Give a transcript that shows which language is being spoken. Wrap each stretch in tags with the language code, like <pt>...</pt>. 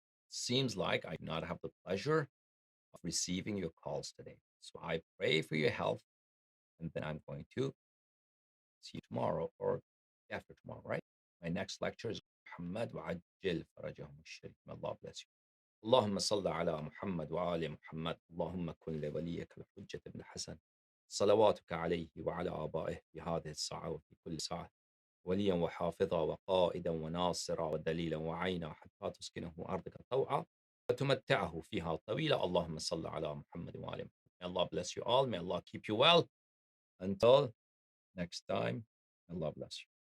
<en>Seems like I do not have the pleasure of receiving your calls today. So I pray for your health, and then I'm going to see you tomorrow or after tomorrow, right? My next lecture is Muhammad</en> <ar>وعجل فرجهم الشريف.</ar> <en>May Allah bless you.</en> <ar>اللهم صل على محمد وآل محمد. اللهم كن لوليك الحجة بن الحسن صلواتك عليه وعلى آبائه في هذه الساعة وفي كل ساعة وليا وحافظا وقائدا وناصرا ودليلا وعينا حتى تسكنه أرضك طوعا وتمتعه فيها طويلا. اللهم صل على محمد وآل محمد.</ar> <en>May Allah bless you all. May Allah keep you well. Until next time, Allah bless you.</en>